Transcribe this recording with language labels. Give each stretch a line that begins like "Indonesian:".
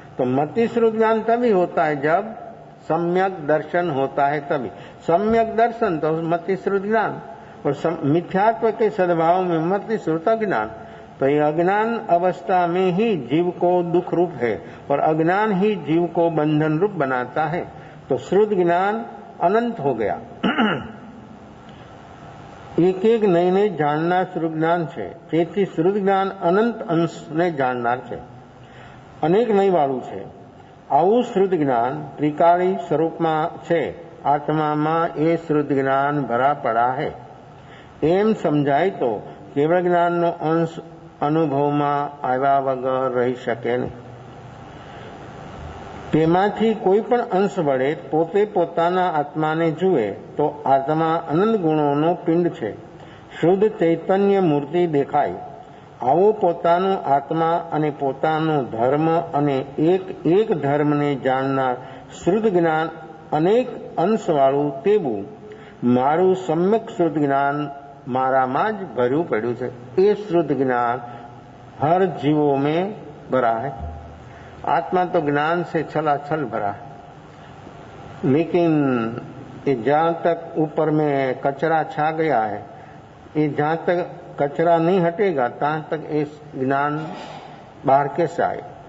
Hindi: तो मति श्रुत ज्ञान तभी होता है जब सम्यक दर्शन होता है, तभी सम्यक दर्शन तो मति श्रुत ज्ञान, और मिथ्यात्व के सद्भाव में मति श्रुत ज्ञान। तो ये अज्ञान अवस्था में ही जीव को दुख रूप है और अज्ञान ही जीव को बंधन रूप बनाता है। तो श्रुत ज्ञान अनंत हो गया। एक एक नई जानना
Gujarati: श्रुत ज्ञान છે, તેથી શ્રુત જ્ઞાન અનંત અંશને જાણનાર છે, અનેક નહીં વાળું છે। આવું શ્રુત જ્ઞાન ત્રિકાળી સ્વરૂપમાં છે, આત્મામાં એ શ્રુત જ્ઞાન
Hindi: ભરા પડા है।
Gujarati: એમ સમજાય તો કેવળ જ્ઞાનનો અંશ અનુભવમાં આવ્યા વગર રહી શકે નહીં। તેમાંથી કોઈ પણ અંશ વડે પોતે પોતાના આત્માને જુએ તો આત્મા અનંત ગુણોનો પિંડ છે, શુદ્ધ ચૈતન્ય મૂર્તિ દેખાય। આવો પોતાનો આત્મા અને પોતાનો ધર્મ અને એક ધર્મને જાણનાર શુદ્ધ જ્ઞાન અનેક અંશવાળું તેવું મારું સમ્યક શુદ્ધ જ્ઞાન મારામાં જ ભર્યું પડ્યું છે।
Hindi: એ શુદ્ધ ज्ञान हर जीवों में भरा है। आत्मा तो ज्ञान से छलाछल भरा है, लेकिन ये जहाँ तक ऊपर में कचरा छा गया है, ये जहाँ तक कचरा नहीं हटेगा तहाँ तक ये ज्ञान बाहर कैसे आए।